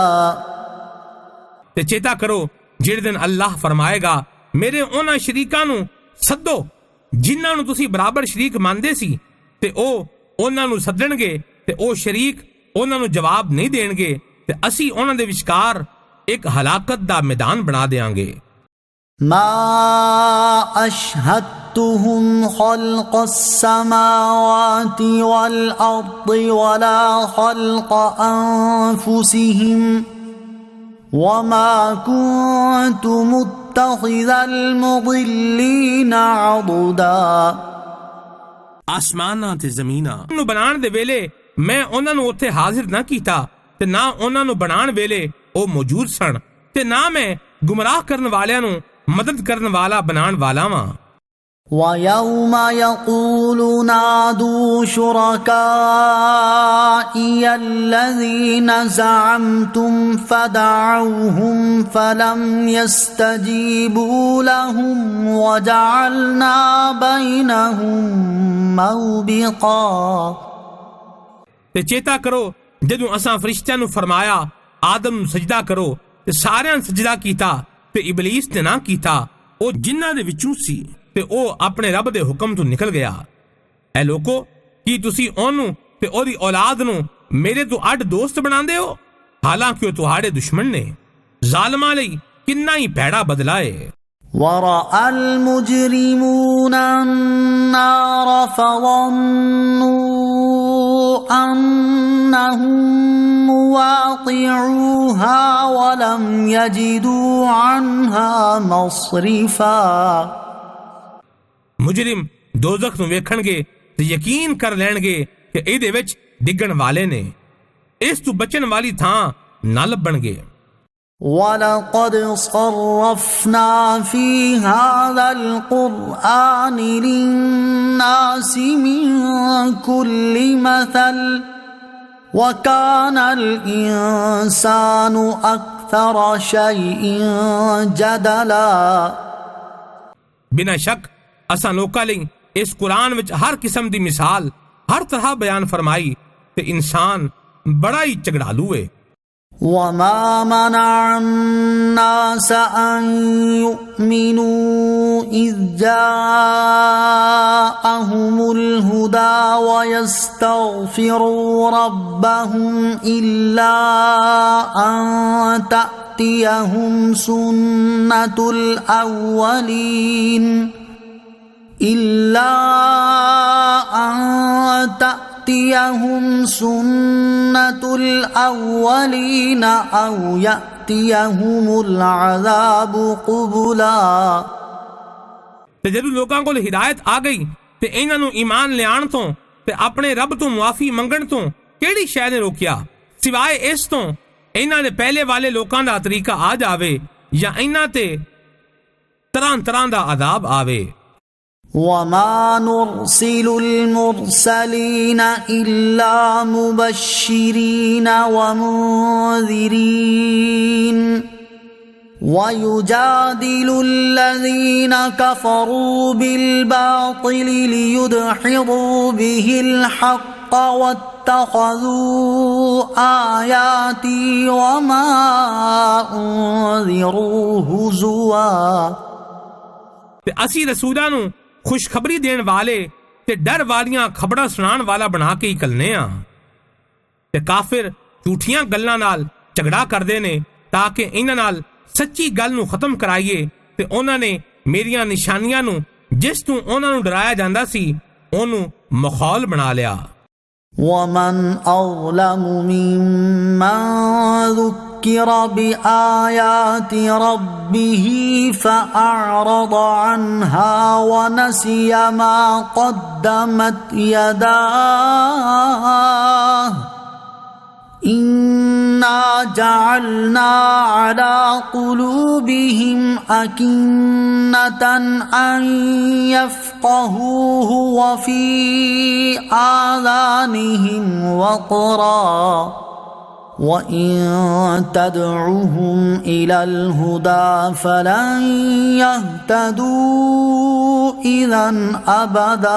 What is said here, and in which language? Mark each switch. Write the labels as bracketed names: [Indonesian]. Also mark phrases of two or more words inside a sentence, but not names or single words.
[Punjabi] ਤੇ ਚੇਤਾ ਕਰੋ ਜਿਹੜੇ ਦਿਨ ਅੱਲਾਹ ਫਰਮਾਏਗਾ ਮੇਰੇ ਉਹਨਾਂ ਸ਼ਰੀਕਾਂ ਨੂੰ ਸੱਦੋ ਜਿਨ੍ਹਾਂ ਨੂੰ ਤੁਸੀਂ ਬਰਾਬਰ ਸ਼ਰੀਕ ਮੰਨਦੇ ਸੀ ਤੇ ਉਹ ਉਹਨਾਂ ਨੂੰ ਸੱਦਣਗੇ ਤੇ ਉਹ ਸ਼ਰੀਕ ਉਹਨਾਂ ਨੂੰ ਜਵਾਬ ਨਹੀਂ ਦੇਣਗੇ ਤੇ ਅਸੀਂ ਉਹਨਾਂ ਦੇ ਵਿਚਕਾਰ ਇੱਕ ਹਲਾਕਤ ਦਾ ਮੈਦਾਨ ਬਣਾ ਦੇਾਂਗੇ। [Arabic] ما أشهدتهم خلق السماوات والأرض ولا خلق أنفسهم وما كنت متخذ المضلين عضدا [Punjabi] ਆਸਮਾਨਾਂ ਤੇ ਜ਼ਮੀਨਾਂ ਨੂੰ ਬਣਾਉਣ ਦੇ ਵੇਲੇ ਮੈਂ ਉਹਨਾਂ ਨੂੰ ਉੱਥੇ ਹਾਜ਼ਰ ਨਾ ਕੀਤਾ ਤੇ ਨਾ ਉਹਨਾਂ ਨੂੰ ਬਣਾਉਣ ਵੇਲੇ ਉਹ ਮੌਜੂਦ ਸਨ ਤੇ ਨਾ ਮੈਂ ਗੁੰਮਰਾਹ ਕਰਨ ਵਾਲਿਆਂ ਨੂੰ ਮਦਦ ਕਰਨ ਵਾਲਾ ਬਣਾਉਣ ਵਾਲਾ ਵਾਂ। [Arabic] وَيَوْمَ يَقُولُ نَادُوا شُرَكَائِيَ الَّذِينَ زَعَمْتُمْ فَدَعَوْهُمْ فَلَمْ يَسْتَجِيبُوا لَهُمْ وَجَعَلْنَا بَيْنَهُمْ مَوْبِقًا [Punjabi] ਤੇ ਚੇਤਾ ਕਰੋ ਜਦੋਂ ਅਸਾਂ ਫਰਿਸ਼ਤਿਆਂ ਨੂੰ ਫਰਮਾਇਆ ਆਦਮ ਨੂੰ ਸਜਦਾ ਕਰੋ ਤੇ ਸਾਰਿਆਂ ਨੇ ਸਜਦਾ ਕੀਤਾ ਤੇ ਇਬਲੀਸ ਨੇ ਨਾ ਕੀਤਾ ਉਹ ਜਿਨ੍ਹਾਂ ਦੇ ਵਿੱਚੋਂ ਸੀ ਤੇ ਉਹ ਆਪਣੇ ਰੱਬ ਦੇ ਹੁਕਮ ਤੋਂ ਨਿਕਲ ਗਿਆ। ਐ ਲੋਕੋ ਕੀ ਤੁਸੀਂ ਉਹਨੂੰ ਤੇ ਉਹਦੀ ਔਲਾਦ ਨੂੰ ਮੇਰੇ ਤੋਂ ਅੱਡ ਦੋਸਤ ਬਣਾਉਂਦੇ ਹੋ? हालांकि ਉਹ ਤੁਹਾਡੇ ਦੁਸ਼ਮਣ ਨੇ। ਜ਼ਾਲਮਾਂ ਲਈ ਕਿੰਨਾ ਹੀ ਭੈੜਾ ਬਦਲਾ ਹੈ। [Arabic] ورأى المجرمون النار فظنوا أنهم مواقعوها ولم يجدوا عنها مصرفا [Punjabi] ਮੁਜਰਿਮ ਦੋਜ਼ਖ ਨੂੰ ਵੇਖਣਗੇ ਤੇ ਯਕੀਨ ਕਰ ਲੈਣਗੇ ਕਿ ਇਹਦੇ ਵਿੱਚ ਡਿੱਗਣ ਵਾਲੇ ਨੇ, ਇਸ ਤੋਂ ਬਚਣ ਵਾਲੀ ਥਾਂ ਨਾ ਲੱਭਣਗੇ। [Arabic] وَلَقَدْ صَرَّفْنَا فِي هَذَا الْقُرْآنِ لِلنَّاسِ مِنْ كُلِّ مَثَلٍ وَكَانَ الْإِنسَانُ أَكْثَرَ شَيْءٍ جَدَلًا [Punjabi] ਬਿਨਾਂ ਸ਼ੱਕ ਅਸਾਂ ਲੋਕਾਂ ਲਈ ਇਸ ਕੁਰਾਨ ਵਿੱਚ ਹਰ ਕਿਸਮ ਦੀ ਮਿਸਾਲ ਹਰ ਤਰ੍ਹਾਂ ਬਿਆਨ ਫਰਮਾਈ ਤੇ ਇਨਸਾਨ ਬੜਾ ਹੀ ਝਗੜਾਲੂ ਹੈ। [Arabic] وَمَا مَنَعَ النَّاسَ أَن يُؤْمِنُوا إِذْ جَاءَهُمُ الْهُدَى وَيَسْتَغْفِرُوا رَبَّهُمْ إِلَّا أَن تَأْتِيَهُمْ سُنَّةُ الْأَوَّلِينَ أَوْ يَأْتِيَهُمُ الْعَذَابُ قُبُلًا [Punjabi] ਤੇ ਜਦੋਂ ਲੋਕਾਂ ਕੋਲ ਹਿਦਾਇਤ ਆ ਗਈ ਤੇ ਇਹਨਾਂ ਨੂੰ ਈਮਾਨ ਲਿਆਉਣ ਤੋਂ ਤੇ ਆਪਣੇ ਰੱਬ ਤੋਂ ਮੁਆਫੀ ਮੰਗਣ ਤੋਂ ਕਿਹੜੀ ਸ਼ੈ ਨੇ ਰੋਕਿਆ, ਸਿਵਾਏ ਇਸ ਤੋਂ ਇਹਨਾਂ ਦੇ ਪਹਿਲੇ ਵਾਲੇ ਲੋਕਾਂ ਦਾ ਤਰੀਕਾ ਆ ਜਾਵੇ ਜਾਂ ਇਹਨਾਂ ਤੇ ਤਰ੍ਹਾਂ ਤਰ੍ਹਾਂ ਦਾ ਅਜ਼ਾਬ ਆਵੇ। [Arabic] وَمَا نُرْسِلُ الْمُرْسَلِينَ إِلَّا مُبَشِّرِينَ وَمُنذِرِينَ وَيُجَادِلُ الَّذِينَ كَفَرُوا بِالْبَاطِلِ لِيُدْحِضُوا بِهِ الْحَقَّ وَاتَّخَذُوا آيَاتِي وَمَا أُنذِرُوا هُزُوًا [Punjabi] ਤੇ ਅਸੀਂ ਰਸੂਲਾਂ ਨੂੰ ਖੁਸ਼ਖਬਰੀ ਦੇਣ ਵਾਲੇ ਤੇ ਡਰ ਵਾਲੀਆਂ ਖਬਰਾਂ ਸੁਣਾਉਣ ਵਾਲਾ ਬਣਾ ਕੇ ਹੀ ਘੱਲਨੇ ਆ। ਤੇ ਕਾਫਿਰ ਝੂਠੀਆਂ ਗੱਲਾਂ ਨਾਲ ਝਗੜਾ ਕਰਦੇ ਨੇ ਤਾਂ ਕਿ ਇਹਨਾਂ ਨਾਲ ਸੱਚੀ ਗੱਲ ਨੂੰ ਖਤਮ ਕਰਾਈਏ ਤੇ ਉਹਨਾਂ ਨੇ ਮੇਰੀਆਂ ਨਿਸ਼ਾਨੀਆਂ ਨੂੰ ਜਿਸ ਤੋਂ ਉਹਨਾਂ ਨੂੰ ਡਰਾਇਆ ਜਾਂਦਾ ਸੀ ਉਹਨੂੰ ਮਖੌਲ ਬਣਾ ਲਿਆ। [Arabic] وَمَنْ أَظْلَمُ مِمَّنْ ذُكِّرَ بِآيَاتِ رَبِّهِ فَأَعْرَضَ عَنْهَا وَنَسِيَ مَا قَدَّمَتْ يَدَاهُ إِنَّا جَعَلْنَا عَلَى قُلُوبِهِمْ أَكِنَّةً أَن يَفْقَهُوهُ وَفِي آذَانِهِمْ وَقْرًا وَإِن تَدْعُهُمْ إِلَى الْهُدَى فَلَن يَهْتَدُوا إِذًا أَبَدًا